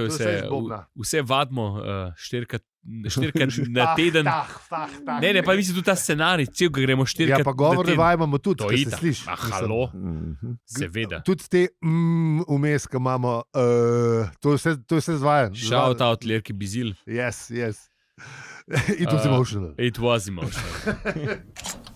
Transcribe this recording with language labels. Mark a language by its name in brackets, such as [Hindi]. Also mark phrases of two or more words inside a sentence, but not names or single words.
[Slovenian] vse iz Bobna. Vse vadimo štirikrat na teden. Ne, pa mislim tudi ta scenarij, cel ga gremo štirikrat. Ja, pa govorne na teden. vaje imamo tudi, To če je se itak. sliši. Halo, Mhm. seveda. Tudi te vmes, ki imamo, to je vse zvajan. [English] Shout out Lerki Bizil. Yes. It was emotional. It was emotional.